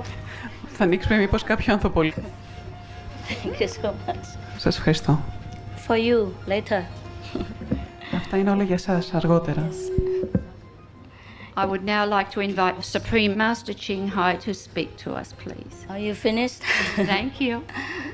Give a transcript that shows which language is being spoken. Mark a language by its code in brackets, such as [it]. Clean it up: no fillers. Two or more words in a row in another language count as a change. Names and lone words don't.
[el] Θα ανοίξουμε μήπως κάποιο ανθοπολί. [en] Thank you so much. [el] Σας ευχαριστώ. [en] For you, later. [el] Αυτά είναι όλα για σας, αργότερα. [en] I would now like to invite Supreme Master Ching Hai to speak to us, please. Are you finished? Thank you.